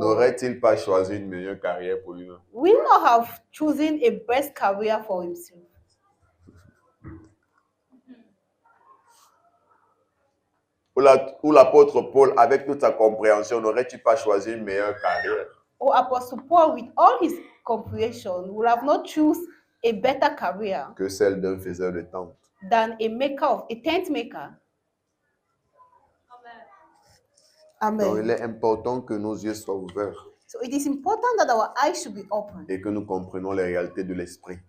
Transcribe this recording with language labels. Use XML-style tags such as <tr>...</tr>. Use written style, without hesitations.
<fr>n'aurait-il pas choisi une meilleure carrière pour lui-même?</fr> <en>will not have chosen a best career for himself?</en> <fr>Ou l'apôtre Paul, avec toute sa compréhension, n'aurait-il pas choisi une meilleure carrière?</fr> <en>Or Apostle Paul, with all his comprehension, would have not choose a better career</en> <fr>Que celle d'un faiseur de tentes.</fr> <en>than a maker of a tent maker.</en> <fr>Donc,</fr> <en>Amen.</en> <fr>il est important que nos yeux soient ouverts</fr> <en>So it is important that our eyes should be open</en> <fr>et que nous comprenions les réalités de l'esprit.</fr>